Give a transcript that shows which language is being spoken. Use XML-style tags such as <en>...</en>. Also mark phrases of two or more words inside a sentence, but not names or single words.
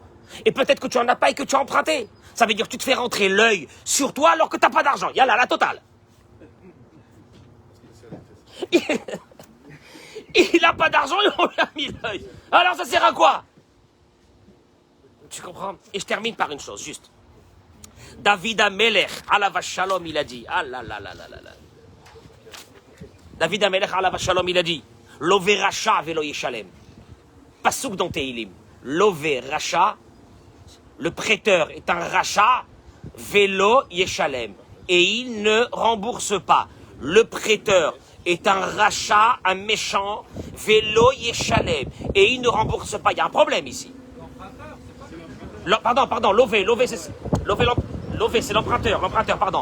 <fr>Et peut-être que tu en as pas et que tu as emprunté. Ça veut dire que tu te fais rentrer l'œil sur toi alors que tu n'as pas d'argent. Yallah, la totale. Il n'a pas d'argent et on lui a mis l'œil. Alors ça sert à quoi? Tu comprends? Et je termine par une chose, juste.</fr> <he>דוד המלך, עליו השלום,</he> <fr>il a dit. Ah là là là là là là.</fr> <he>דוד המלך, עליו השלום,</he> <fr>il a dit.</fr> <he>לוה רשע ולא ישלם.</he> <fr>Passouk dans Tehilim.</fr> <he>לוה רשע,</he> <fr>le prêteur est un racha,</fr> <he>ולא ישלם.</he> <fr>Et il ne rembourse pas. Le prêteur est un rachat, un méchant,</fr> <he>ולא ישלם.</he> <fr>Et il ne rembourse pas. Il y a un problème ici. Pardon, Lové, c'est l'emprunteur, pardon.</fr>